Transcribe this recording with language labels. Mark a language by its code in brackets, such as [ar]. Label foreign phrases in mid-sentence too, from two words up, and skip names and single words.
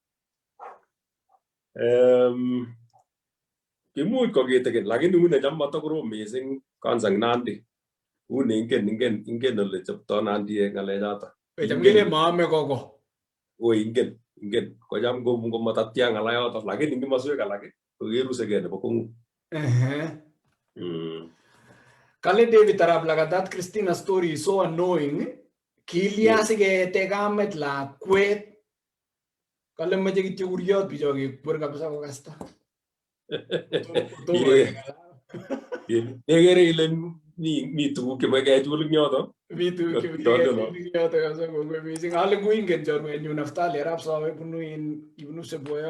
[kln] kimuch kokitikin lakini une cham matakorom missing kwanza Nandi une ingen ole choptoi Nandi ng'alechoto cham kele maame koko ingen kocham ngomatatya ng'alayoto lakini ing komoswek alak kokeruseke nebo kong'u. [en] Kale David Arap Lagatat Christina story is so annoying. [kln] Kilya sikete kamet lakwet. Kale mache kityo kuriot bicho kekwer kabisa kokasta. Nekere ile mi tuguk chemache kechul ing yoto. Mi tuguk chemache kechul ing yoto kabisa kongoi missing. Ale kuingen chorwenyu Naftali Arap Sawe ibunu Seboyo.